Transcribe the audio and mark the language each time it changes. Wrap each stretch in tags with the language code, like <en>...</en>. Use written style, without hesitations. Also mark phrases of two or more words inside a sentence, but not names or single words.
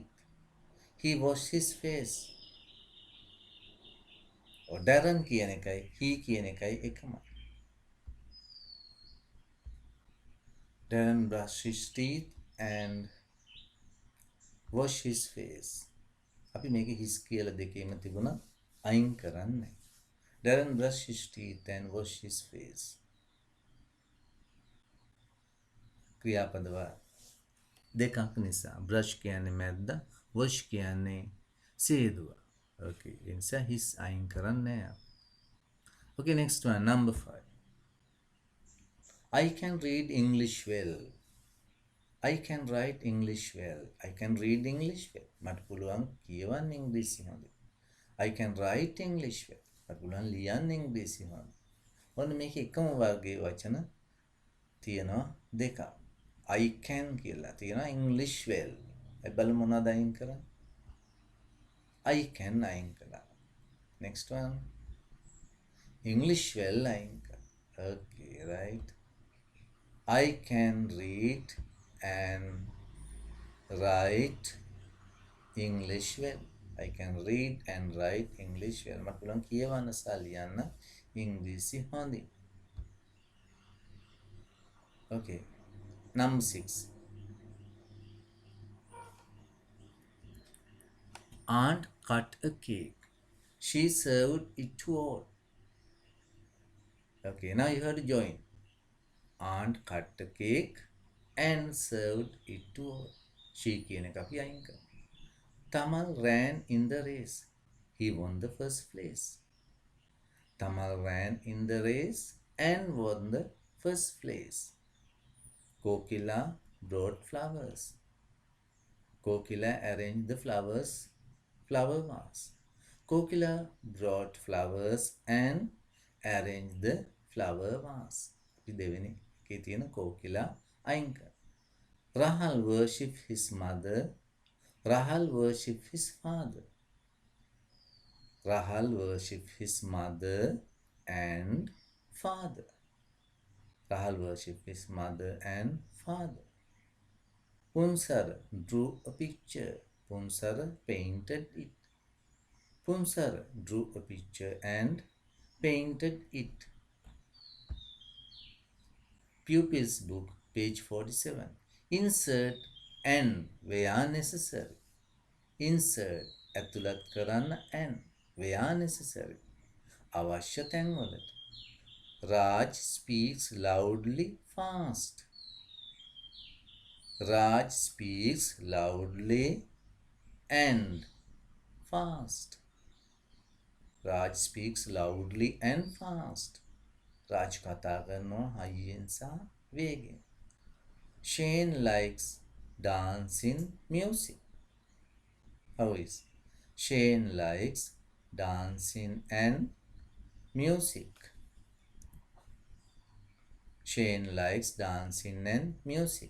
<en>He washed his face. Darren</en> <si>කියන එකයි he කියන එකයි එකමයි.</si> <en>Darren brushed his teeth and washed his face.</en> <si>අපි මේක his කියලා දෙකේම තිබුණා අයින් කරන්නේ. Darren brushed his teeth and washed his face. ක්‍රියාපද දෙකක් නිසා. brush කියන්නේ මැද්ද, wash කියන්නේ සේදුව. Okay, ඒ නිසා his අයින් කරන්නේ නැහැ.</si> <en>Okay, next one, number 5. I can read English well. I can write English well. I can read English well.</en> <si>මට පුළුවන් කියවන්න ඉංග්‍රීසි හොඳයි.</si> <en>I can write English well.</en> <si>මට පුළුවන් ලියන්න ඉංග්‍රීසි හොඳයි. ඔන්න මේක එකම වර්ගයේ වචන තියෙනවා දෙකක්.</si> <en>I can</en> <si>කියලා තියෙනවා</si> <en>English well.</en> <si>ඒ බලමු මොනවද අයින් කරන්නේ?</si> <en>I can</en> <si>අයින් කළා.</si> <en>Next one. English well</en> <si>අයින් කළා.</si> <en>Okay, right. I can read and write English well. I can read and write English well.</en> <si>මට පුළුවන් කියවන්න සහ ලියන්න ඉංග්‍රීසි හොඳින්.</si> <en>Okay. Number 6. Aunt cut a cake. She served it to all. Okay, now you have to join. Aunt cut a cake and served it to all.</en> <si>She කියන එක අපි අයින් කරමු.</si> <en>Tamal ran in the race. He won the first place. Tamal ran in the race and won the first place. Kokila brought flowers. Kokila arranged the flower vase. Kokila brought flowers and arranged the flower vase.</en> <si>අපි දෙවෙනි එකේ තියෙන Kokila අයින් කරමු.</si> <en>Rahul worshipped his mother. Rahul worshipped his father. Rahul worshipped his mother and father. Rahul worshipped his mother and father. Punsara drew a picture. Punsara painted it. Punsara drew a picture and painted it. Pupils book, page 47. Insert and where necessary. Insert</en> <si>ඇතුළත් කරන්න</si> <en>and where necessary.</en> <si>අවශ්‍ය තැන්වලට.</si> <en>Raj speaks loudly fast. Raj speaks loudly and fast. Raj speaks loudly and fast.</en> <si>Raj කතා කරනවා හයියෙන් සහ වේගෙන්.</si> <en>Shane likes dancing music. How is? Shane likes dancing and music. Shane likes dancing and music.</en>